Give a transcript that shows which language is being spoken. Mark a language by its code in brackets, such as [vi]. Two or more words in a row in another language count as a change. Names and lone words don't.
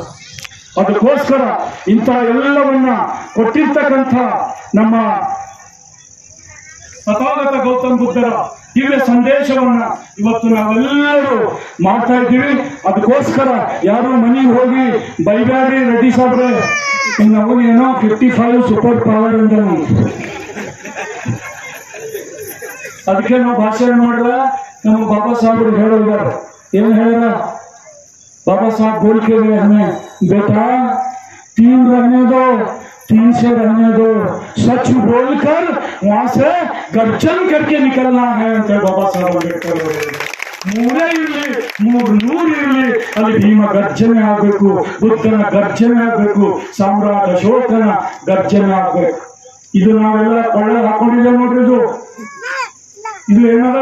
[kn] ಅದಕ್ಕೋಸ್ಕರ ಇಂಥ ಎಲ್ಲವನ್ನ ಕೊಟ್ಟಿರ್ತಕ್ಕಂಥ ನಮ್ಮ ತಥಾಗತ ಗೌತಮ್ ಬುದ್ಧರ ದಿವ್ಯ ಸಂದೇಶವನ್ನ ಇವತ್ತು ನಾವೆಲ್ಲರೂ ಮಾಡ್ತಾ ಇದ್ದೀವಿ. ಅದಕ್ಕೋಸ್ಕರ ಯಾರು ಮನೆಗೆ ಹೋಗಿ ಬೈಬ್ಯಾರಿ ರೆಡ್ಡಿ ಸಾಬ್ರೆ ನಾವು ಏನೋ 55 [en] super power [kn] ಅಂತ ಅದಕ್ಕೆ ನಾವು ಭಾಷಣ ಮಾಡಿದ್ರ ನಮ್ಮ ಬಾಬಾ ಸಾಹೇಬರು ಹೇಳೋದಾರ. ಏನ್ ಹೇಳ್ಯಾರ? [hi] बाबा साहब बोल के गए हमें, बेटा 3 रहने दो, 3 से रहने दो, सच बोलकर वहां से गर्जन करके निकलना है [kn] ಅಂತ ಬಾಬಾ ಸಾಹೇಬ್ ಅಂಬೇಡ್ಕರ್ ಮೂರೇ ಇರಲಿ, 300 ಇರಲಿ, ಅಲ್ಲಿ ಭೀಮ ಗರ್ಜನೆ ಆಗ್ಬೇಕು, ಬುದ್ಧನ ಗರ್ಜನೆ ಆಗ್ಬೇಕು, ಸಾಮ್ರಾಟ್ ಅಶೋಕನ ಗರ್ಜನೆ ಆಗ್ಬೇಕು. ಇದು ನಾವೆಲ್ಲ ಕೊಳ್ಳ ಹಾಕೊಂಡಿದ್ದೇವೆ ನೋಡ್ರಿ. ಇದು ಏನದ?